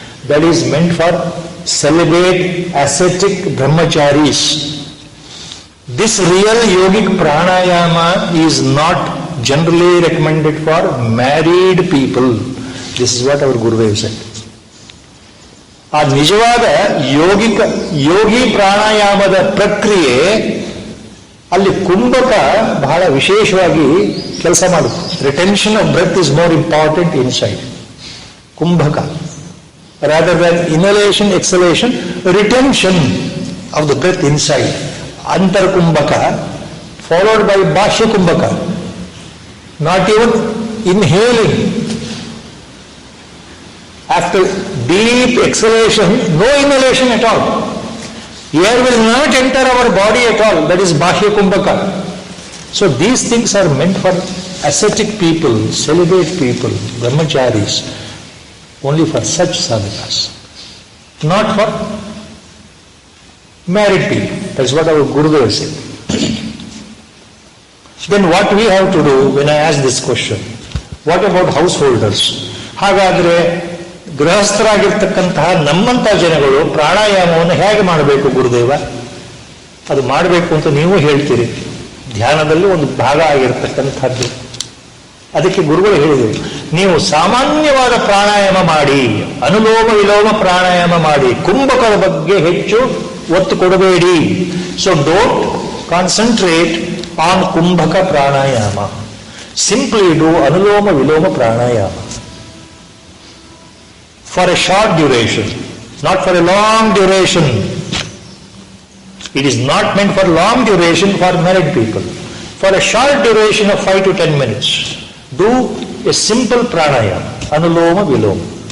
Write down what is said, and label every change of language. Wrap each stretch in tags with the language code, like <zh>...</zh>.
<en>That is meant for celibate, ascetic brahmacharis. This real yogic pranayama is not generally recommended for married people. This is what our Gurudev said.</en> <kn>ಆ ನಿಜವಾದ ಯೋಗಿ ಪ್ರಾಣಾಯಾಮದ ಪ್ರಕ್ರಿಯೆ ಅಲ್ಲಿ ಕುಂಭಕ ಬಹಳ ವಿಶೇಷವಾಗಿ ಕೆಲಸ ಮಾಡುತ್ತೆ.</kn> <en>Retention of breath is more important inside Kumbhaka. Rather than inhalation, exhalation, retention of the breath inside. Antar Kumbhaka, followed by Bhashya Kumbhaka. Not even inhaling. After deep exhalation, no inhalation at all. Air will not enter our body at all. That is Bhashya Kumbhaka. So these things are meant for ascetic people, celibate people, brahmacharis. Only for such sadhakas, not for married people. That's what our Gurudev said. Then what we have to do when I ask this question, what about householders?</en> <kn>ಹಾಗಾದ್ರೆ ಗೃಹಸ್ಥರಾಗಿರ್ತಕ್ಕಂತಹ ನಮ್ಮಂಥ ಜನಗಳು ಪ್ರಾಣಾಯಾಮವನ್ನು ಹೇಗೆ ಮಾಡಬೇಕು ಗುರುದೇವ? ಅದು ಮಾಡಬೇಕು ಅಂತ ನೀವು ಹೇಳ್ತೀರಿ, ಧ್ಯಾನದಲ್ಲಿ ಒಂದು ಭಾಗ ಆಗಿರ್ತಕ್ಕಂಥದ್ದು. ಅದಕ್ಕೆ ಗುರುಗಳು ಹೇಳಿದರು, ನೀವು ಸಾಮಾನ್ಯವಾದ ಪ್ರಾಣಾಯಾಮ ಮಾಡಿ, ಅನುಲೋಮ ವಿಲೋಮ ಪ್ರಾಣಾಯಾಮ ಮಾಡಿ, ಕುಂಭಕದ ಬಗ್ಗೆ ಹೆಚ್ಚು ಒತ್ತು ಕೊಡಬೇಡಿ.</kn> <en>So don't concentrate on kumbhaka pranayama. Simply do anuloma viloma pranayama for a short duration, not for a long duration. It is not meant for long duration for married people. For a short duration of 5 to 10 minutes, do a simple pranayama, anuloma viloma.</en>